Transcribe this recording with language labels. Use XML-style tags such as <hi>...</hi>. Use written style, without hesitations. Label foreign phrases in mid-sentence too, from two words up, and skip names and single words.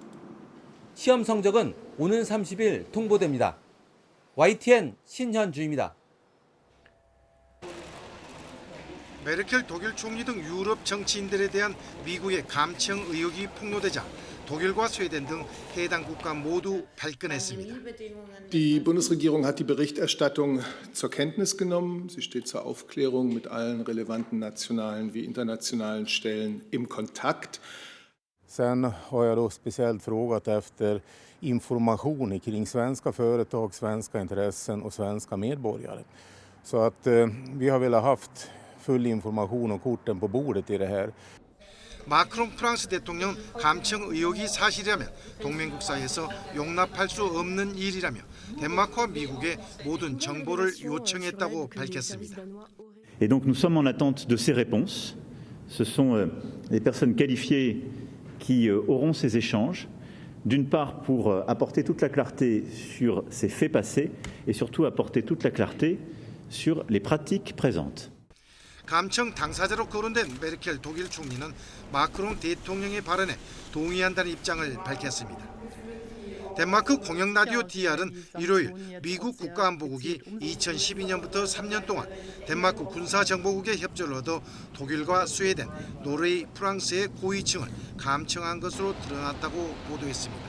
<ko>시험 성적은 오는 30일 통보됩니다. YTN 신현주입니다. 메르켈 독일 총리 등 유럽 정치인들에 대한 미국의 감청 의혹이 폭로되자 독일과 스웨덴 등 해당 국가 모두 발끈했습니다.</ko> <de>Die Bundesregierung hat die Berichterstattung zur Kenntnis genommen. Sie steht zur Aufklärung mit allen relevanten nationalen wie internationalen Stellen im Kontakt.</de> <sv>Sen har jag då speciellt frågat efter information kring svenska företag, svenska intressen och svenska medborgare. Så att vi har velat haft full information och korten på bordet i det här.</sv> <ko>마크롱 프랑스 대통령 감청 의혹이 사실이라면 동맹국 사이에서 용납할 수 없는 일이라며 덴마크와 미국의 모든 정보를 요청했다고 밝혔습니다.</ko> <fr>Et donc nous sommes en attente de ces réponses. Ce sont les personnes qualifiées qui auront ces échanges, d'une part pour apporter toute la clarté sur ces faits passés et surtout apporter toute la clarté sur les pratiques présentes.</fr> <ko>감청 당사자로 거론된 메르켈 독일 총리는 마크롱 대통령의 발언에 동의한다는 입장을 밝혔습니다. 덴마크 공영라디오 DR은 일요일 미국 국가안보국이 2012년부터 3년 동안 덴마크 군사정보국의 협조를 얻어 독일과 스웨덴, 노르웨이, 프랑스의 고위층을 감청한 것으로 드러났다고 보도했습니다.</ko>